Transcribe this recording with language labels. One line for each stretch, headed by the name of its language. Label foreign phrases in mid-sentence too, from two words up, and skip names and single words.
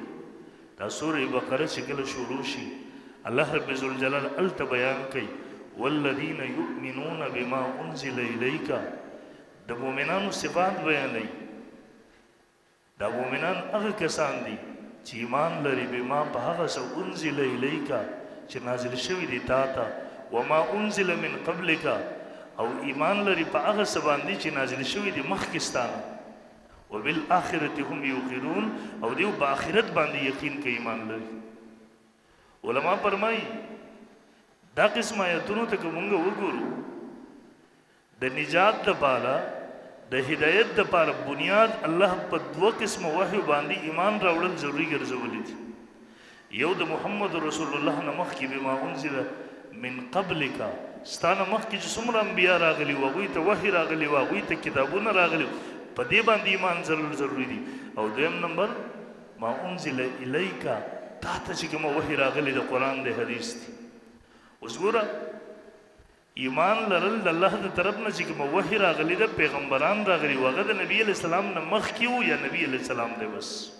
Pashto: دا سورې بقره چې کله شروع شي الله رب ذوالجلال الته بیان کوي
Arabic: والذین یؤمنون بما انزل الیک.
Pashto: د مؤمنانو صفات بیانوي. دا مؤمنان هغه کسان دي چې ایمان لري بما په هغه څه
Arabic: انزل الیک
Pashto: چې نازل شوی دی تا ته،
Arabic: وما انزل من قبلک،
Pashto: او ایمان لري په هغه څه باندې چې نازل شوی دی مخکې ستانه،
Arabic: وبالآخرة هم یوقنون،
Pashto: او دیو په آخرت باندې یقین کوي ایمان لري. علما فرمایي دا قسم آیتونو ته که مونږ وګورو د نجات دپاره د هدایت دپاره بنیاد الله په 2 قسم وحی باندې ایمان راوړل ضروري ګرځولي دي. یو د محمد رسول الله نه مخکې
Arabic: بما انزل من قبلک،
Pashto: ستانه مخکې چې څومره انبیا راغلي وو هغوی ته وحی راغلی وو، هغوی ته کتابونه راغلي وو، په دې باندې ایمان ضروري دي. او دویم نمبر
Arabic: ما انزل الیک،
Pashto: تا ته چې کومه وحی راغلی د قرآن د حدیث دي. اوس ګوره ایمان لرل د الله د طرف نه چې کومه وحی راغلی ده، پیغمبران راغلي وو، هغه د نبی
Arabic: علیه السلام
Pashto: نه مخکې وو یا نبی
Arabic: علیه السلام
Pashto: دی بس.